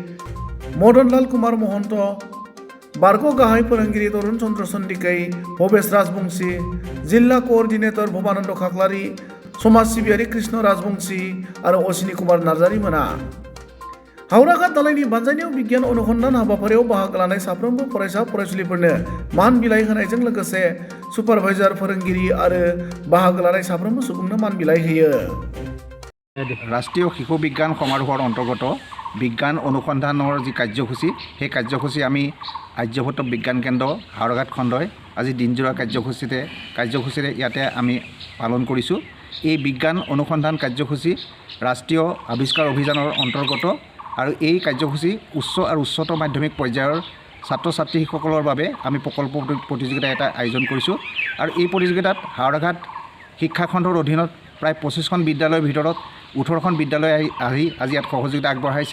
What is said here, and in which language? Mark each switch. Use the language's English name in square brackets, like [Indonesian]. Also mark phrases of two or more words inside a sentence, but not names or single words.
[Bodo] मदनलाल कुमार महन्त, बारग' गाहाय फोरोंगिरि तरुण चन्द्र सन्दिकै, भबेश राजबंशी, जिल्ला कअर्डिनेटर भबानन्द खाख्लारि, समाज सिबियारि कृष्ण राजबंशी आरो अश्विनी कुमार नार्जारी मोना। हावराघाट दालायनि बानजायनायाव बिगियान अनुसन्धान हाबाफारियाव बाहागो लानाय साफ्रोमबो फरायसा फरायसुलिफोरनो मान बिलाइ होनायजों लोगोसे सुपारभाइजार फोरोंगिरि आरो बाहागो लानाय साफ्रोमबो सुबुंनो मान बिलाइ होयो। [Assamese] ৰাষ্ট্ৰীয় শিশু বিজ্ঞান সমাৰোহৰ অন্তৰ্গত বিজ্ঞান অনুসন্ধানৰ যি কাৰ্যসূচী সেই কাৰ্যসূচী আমি আৰ্যভট্ট বিজ্ঞান কেন্দ্ৰ হাওৰাঘাট খণ্ডই আজি দিনজোৰা কাৰ্যসূচীৰে ইয়াতে আমি পালন কৰিছোঁ। এই বিজ্ঞান অনুসন্ধান কাৰ্যসূচী ৰাষ্ট্ৰীয় আৱিষ্কাৰ অভিযানৰ অন্তৰ্গত আৰু এই কাৰ্যসূচী উচ্চ আৰু উচ্চতৰ মাধ্যমিক পৰ্যায়ৰ ছাত্ৰ ছাত্ৰীসকলৰ বাবে আমি প্ৰকল্প প্ৰতিযোগিতা এটা আয়োজন কৰিছোঁ আৰু এই প্ৰতিযোগিতাত হাওৰাঘাট শিক্ষাখণ্ডৰ অধীনত প্ৰায় 25খন বিদ্যালয়ৰ ভিতৰত 18খন বিদ্যালয় আহি আজি ইয়াত সহযোগিতা আগবঢ়াইছে।